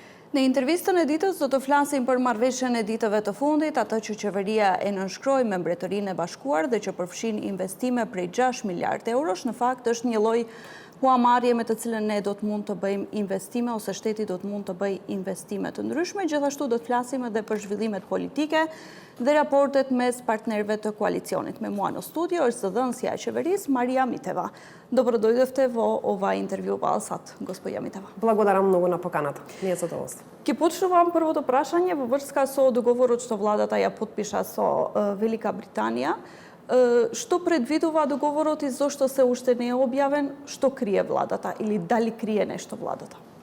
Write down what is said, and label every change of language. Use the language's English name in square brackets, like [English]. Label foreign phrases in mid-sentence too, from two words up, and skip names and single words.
[Albanian] Në intervistën e ditës do të flasim për marrëveshjen e ditëve të fundit, atë që qeveria e nënshkroi me Mbretërinë e Bashkuar dhe që përfshin investime prej 6 miliardë eurosh, në fakt është një lloj huamarrje me të cilën ne do të mund të bëjmë investime ose shteti do të mund të bëjë investime të ndryshme. Gjithashtu do të flasim edhe për zhvillimet politike dhe raportet mes partnerëve të koalicionit. Me mua në studio është zëdhënësja e qeverisë Marija Miteva. [Macedonian] Dobro doјдовте во ова интервју во Алсат, госпоѓа Митева. Благодарам многу на поканата. Ние задоволство. Ќе почнувам првото прашање во врска со договорот што владата ја потпиша со Велика Британија. Што предвидува договорот и зошто се уште не е објавен? Што крие владата или дали крие нешто владата?